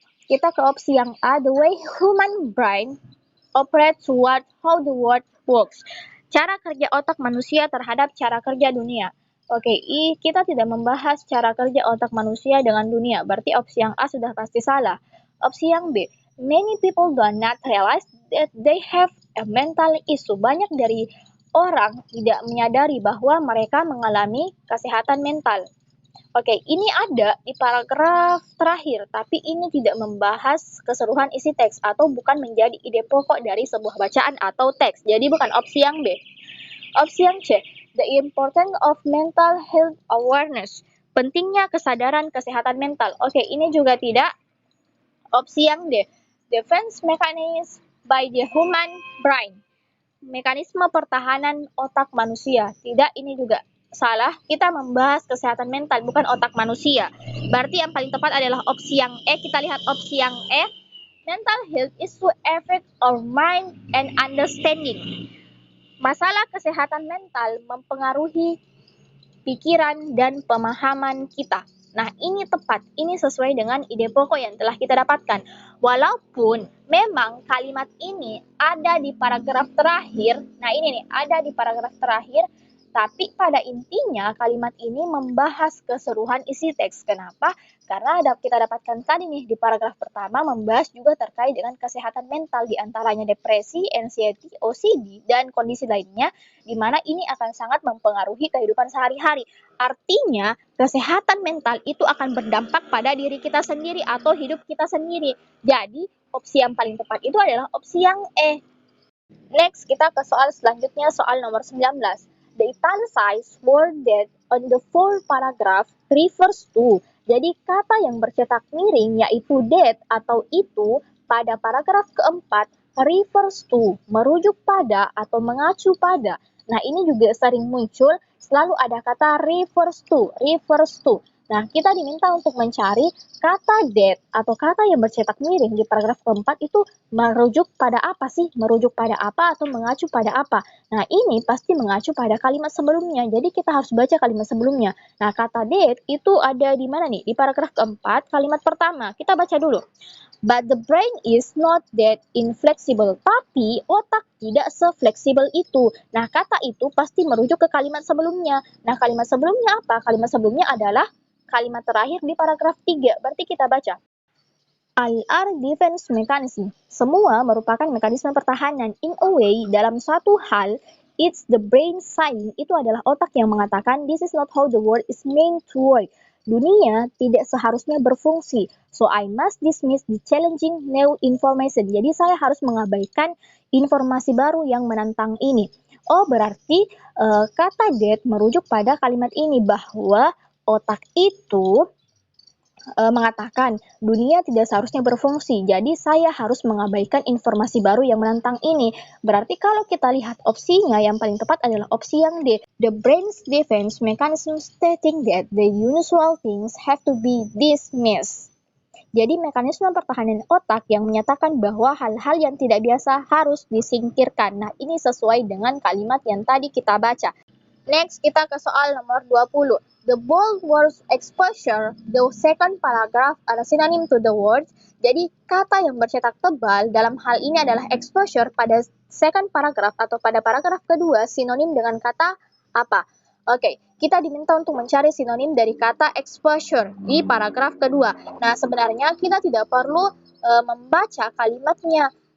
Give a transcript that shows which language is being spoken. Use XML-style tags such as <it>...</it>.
<id>Kita ke opsi yang A,</id> <en>the way human brain operates toward how the world works.</en> <id>Cara kerja otak manusia terhadap cara kerja dunia. Kita tidak membahas cara kerja otak manusia dengan dunia, berarti opsi yang A sudah pasti salah. Opsi yang B,</id> <en>Many people do not realize that they have a mental issue.</en> <id>Banyak dari orang tidak menyadari bahwa mereka mengalami kesehatan mental. Oke, ini ada di paragraf terakhir, tapi ini tidak membahas keseluruhan isi teks atau bukan menjadi ide pokok dari sebuah bacaan atau teks. Jadi bukan opsi yang B. Opsi yang C,</id> <en>the importance of mental health awareness.</en> <id>Pentingnya kesadaran kesehatan mental. Oke, ini juga tidak. Opsi yang D,</id> <en>defense mechanism by the human brain.</en> <id>Mekanisme pertahanan otak manusia. Tidak, ini juga salah. Kita membahas kesehatan mental, bukan otak manusia. Berarti yang paling tepat adalah opsi yang E. Kita lihat opsi yang E.</id> <en>Mental health is to affect our mind and understanding.</en> <id>Masalah kesehatan mental mempengaruhi pikiran dan pemahaman kita. Nah, ini tepat, ini sesuai dengan ide pokok yang telah kita dapatkan. Walaupun memang kalimat ini ada di paragraf terakhir, nah ini nih, ada di paragraf terakhir, tapi pada intinya kalimat ini membahas keseluruhan isi teks. Kenapa? Karena kita dapatkan tadi nih di paragraf pertama membahas juga terkait dengan kesehatan mental, diantaranya depresi, anxiety, OCD, dan kondisi lainnya, di mana ini akan sangat mempengaruhi kehidupan sehari-hari. Artinya, kesehatan mental itu akan berdampak pada diri kita sendiri atau hidup kita sendiri. Jadi, opsi yang paling tepat itu adalah opsi yang E. Next, kita ke soal selanjutnya, soal nomor 19.</id> <en>The italicized word that on the full paragraph refers to.</en> <id>Jadi, kata yang bercetak miring yaitu that atau itu pada paragraf keempat refers to, merujuk pada atau mengacu pada. Nah, ini juga sering muncul, selalu ada kata refers to, refers to. Nah, kita diminta untuk mencari kata that atau kata yang bercetak miring di paragraf keempat itu merujuk pada apa sih? Merujuk pada apa atau mengacu pada apa? Nah, ini pasti mengacu pada kalimat sebelumnya. Jadi, kita harus baca kalimat sebelumnya. Nah, kata that itu ada di mana nih? Di paragraf keempat, kalimat pertama. Kita baca dulu.</id> <en>But the brain is not that inflexible.</en> <id>Tapi otak tidak sefleksibel itu. Nah, kata itu pasti merujuk ke kalimat sebelumnya. Nah, kalimat sebelumnya apa? Kalimat sebelumnya adalah kalimat terakhir di paragraf 3. Berarti kita baca.</id> <en>All are defense mechanism.</en> <id>Semua merupakan mekanisme pertahanan.</id> <en>In a way,</en> <id>dalam suatu hal,</id> <en>it's the brain saying,</en> <id>itu adalah otak yang mengatakan,</id> <en>this is not how the world is meant to work.</en> <id>Dunia tidak seharusnya berfungsi.</id> <en>So I must dismiss the challenging new information.</en> <id>Jadi saya harus mengabaikan informasi baru yang menantang ini. Oh, berarti kata that merujuk pada kalimat ini bahwa otak itu mengatakan dunia tidak seharusnya berfungsi, jadi saya harus mengabaikan informasi baru yang menantang ini. Berarti kalau kita lihat opsinya, yang paling tepat adalah opsi yang D.</id> <en>The brain's defense mechanism stating that the unusual things have to be dismissed.</en> <id>Jadi mekanisme pertahanan otak yang menyatakan bahwa hal-hal yang tidak biasa harus disingkirkan. Nah, ini sesuai dengan kalimat yang tadi kita baca. Next, kita ke soal nomor 20.</id> <en>The bold words exposure, the second paragraph are synonym to the words.</en> <id>Jadi, kata yang bercetak tebal dalam hal ini adalah exposure pada</id> <en>second paragraph</en> <id>atau pada paragraf kedua sinonim dengan kata apa? Oke, kita diminta untuk mencari sinonim dari kata exposure di paragraf kedua. Nah, sebenarnya kita tidak perlu membaca kalimatnya.</id>